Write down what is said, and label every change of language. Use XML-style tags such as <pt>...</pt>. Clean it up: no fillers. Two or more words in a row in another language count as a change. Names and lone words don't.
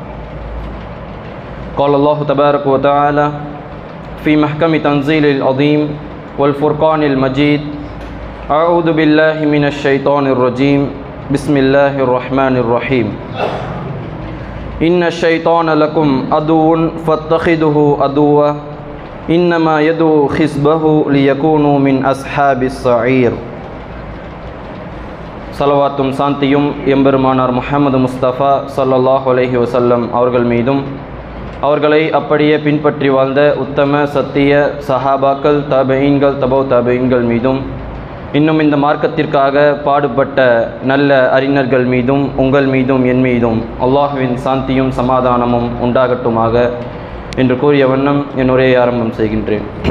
<ar>قال الله تبارك وتعالى في محكم تنزيل العظيم والفرقان المجيد: أعوذ بالله من الشيطان الرجيم بسم الله الرحمن الرحيم. إن الشيطان لكم عدو فاتخذوه عدوا إنما يدعو حزبه ليكونوا من أصحاب السعير.</ar> <ta>சலவாத்தும் சாந்தியும் எம்பெருமானார் முஹம்மது முஸ்தபா</ta> <ar>صلى الله عليه وسلم</ar> <ta>அவர்கள் மீதும் அவர்களை அப்படியே பின்பற்றி வாழ்ந்த உத்தம சத்திய சஹாபாக்கள், தபீன்கள், தபௌ தபீன்கள் மீதும் இன்னும் இந்த மார்க்கத்திற்காக பாடுபட்ட நல்ல அறிஞர்கள் மீதும் உங்கள் மீதும் என் மீதும் அல்லாஹுவின் சாந்தியும் சமாதானமும் உண்டாகட்டுமாக என்று கூறிய வண்ணம் என் உரையை ஆரம்பம் செய்கின்றேன்.</ta>